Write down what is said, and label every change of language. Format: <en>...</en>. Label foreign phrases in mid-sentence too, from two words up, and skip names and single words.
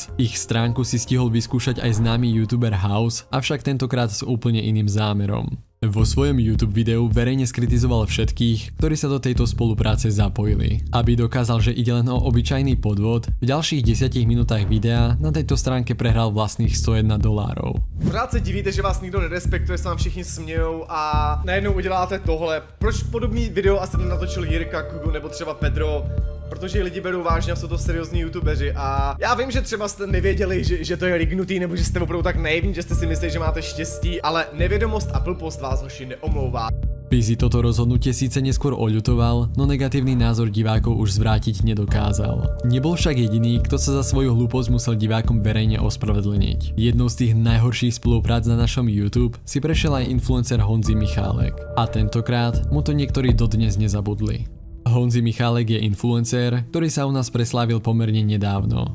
<sk>Ich stránku si stihol vyskúšať aj známy youtuber House, avšak tentokrát s úplne iným zámerom. Vo svojom YouTube videu verejne skritizoval všetkých, ktorí sa do tejto spolupráce zapojili. Aby dokázal, že ide len o obyčajný podvod, v ďalších 10 minútach videa na tejto stránke prehral vlastných $101.</sk> <cs>Pořád se divíte, že vás nikdo nerespektuje, se vám všichni smějou a najednou uděláte tohle. Proč podobný video asi natočil Jirka, Kugu nebo třeba Pedro? Protože lidi berou vážně a jsou to seriózní youtubeři a já vím, že třeba jste nevěděli, že to je rignutý nebo že jste opravdu tak naivní, že jste si mysleli, že máte štěstí, ale nevědomost a blbost vás hoši neomlouvá.</cs> <sk>Fizzy toto rozhodnutie síce neskôr oľutoval, no negatívny názor divákov už zvrátiť nedokázal. Nebol však jediný, kto sa za svoju hlúposť musel divákom verejne ospravedlniť. Jednou z tých najhorších spoluprác na našom YouTube si prešiel aj influencer Honzi Michálek. A tentokrát mu to niektorí dodnes nezabudli. Honzi Michálek je influencer, ktorý sa u nás preslávil pomerne nedávno.</sk>